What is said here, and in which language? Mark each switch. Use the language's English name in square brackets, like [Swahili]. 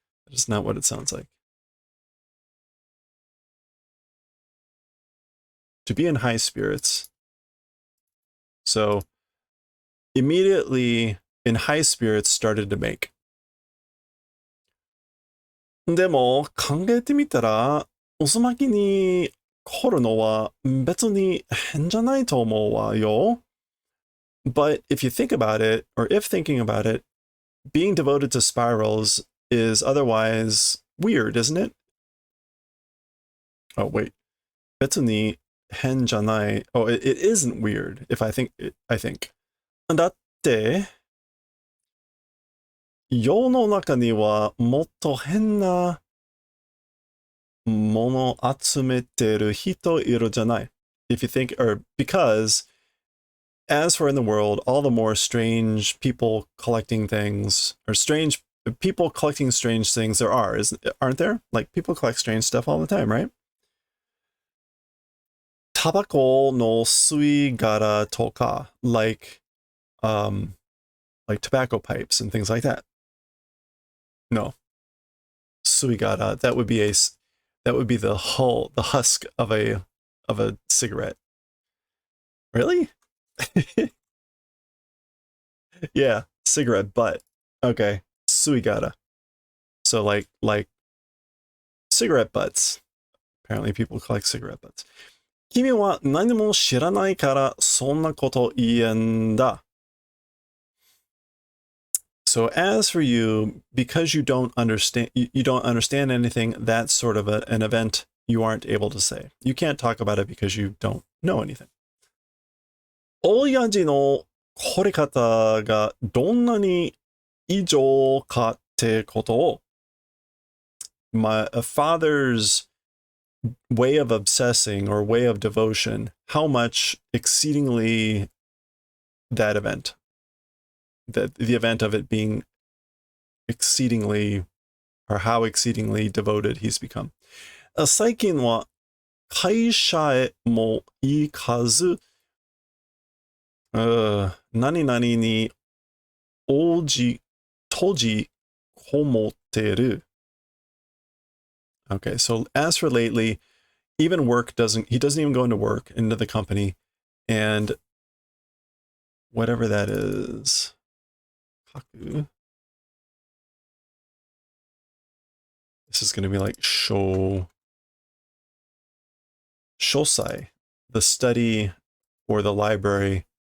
[English] That's not what it sounds like. To be in high spirits. So immediately in high spirits started to make. [Japanese] でも考えてみたら、渦巻きに凝るのは別に変じゃないと思うわよ. [English] But if you think about it, or if thinking about it, being devoted to spirals is otherwise weird, isn't it? Oh, wait. 別に変じゃない. Oh, it isn't weird if I think. [Japanese] だって、世の中にはもっと変なもの集めてる人いるじゃない. [English] If you think, or because, as for in the world, all the more strange people collecting things, or strange people collecting strange things there are, aren't there? Like, people collect strange stuff all the time, right? [Japanese] タバコの吸い殻とか, like [English] like tobacco pipes and things like that. No, suigara. That would be the husk of a cigarette. Really? Yeah, cigarette butt. Okay, suigara. So like cigarette butts. Apparently people collect cigarette butts. [Japanese] 君は何も知らないからそんなこと言えんだ. [English] So as for you, because you don't understand anything, that's sort of an event you aren't able to say. You can't talk about it because you don't know anything. 親父の惚れ方がどんなに異常かってことを my father's way of obsessing or way of devotion, how much exceedingly that event, that the event of it being exceedingly, or how exceedingly devoted he's become. [Japanese] 最近は会社へも行かず、何々に閉じこもってる. [English] Okay, so as for lately, even he doesn't even go into work, into the company, and whatever that is, kaku. This is going to be like shosai, the study or the library.